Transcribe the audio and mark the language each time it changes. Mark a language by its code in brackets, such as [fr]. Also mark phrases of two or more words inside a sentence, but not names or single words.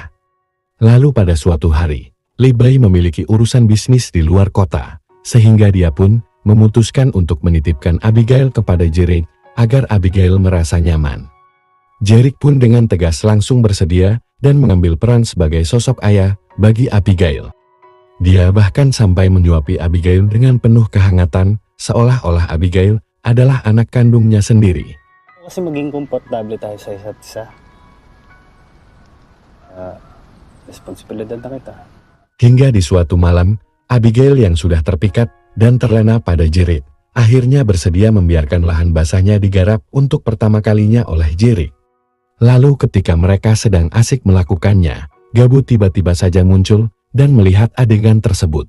[id] Lalu pada suatu hari, Libay memiliki urusan bisnis di luar kota, sehingga dia pun memutuskan untuk menitipkan Abigail kepada Jerick agar Abigail merasa nyaman. Jerick pun dengan tegas langsung bersedia dan mengambil peran sebagai sosok ayah bagi Abigail. Dia bahkan sampai menyuapi Abigail dengan penuh kehangatan, seolah-olah Abigail adalah anak kandungnya sendiri. [tl] Kasi maging komportable tayo sa isa't isa. Responsibilidad na kita. [id] Hingga di suatu malam, Abigail yang sudah terpikat dan terlena pada Jerick akhirnya bersedia membiarkan lahan basahnya digarap untuk pertama kalinya oleh Jerick. Lalu ketika mereka sedang asik melakukannya, Gabo tiba-tiba saja muncul dan melihat adegan tersebut.